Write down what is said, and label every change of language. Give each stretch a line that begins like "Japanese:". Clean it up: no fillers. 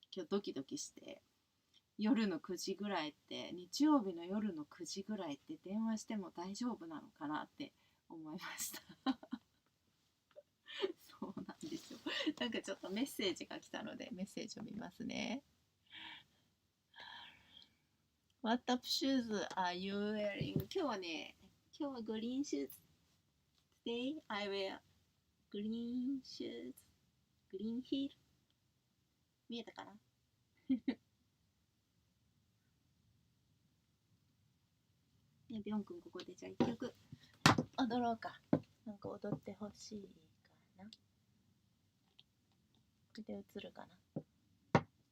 Japanese: 今日ドキドキして、夜の9時ぐらいって、日曜日の夜の9時ぐらいって電話しても大丈夫なのかなって思いましたそうなんですよ。ちょっとメッセージが来たのでメッセージを見ますね。
English: What up shoes are you wearing?
Japanese: 今日はグリーンシューズ。
English: Today I wear green shoes. Green heel.
Japanese: 見えたかなね、ビョン君ここでじゃあ1曲踊ろうか。踊ってほしいかな。これで映るかな。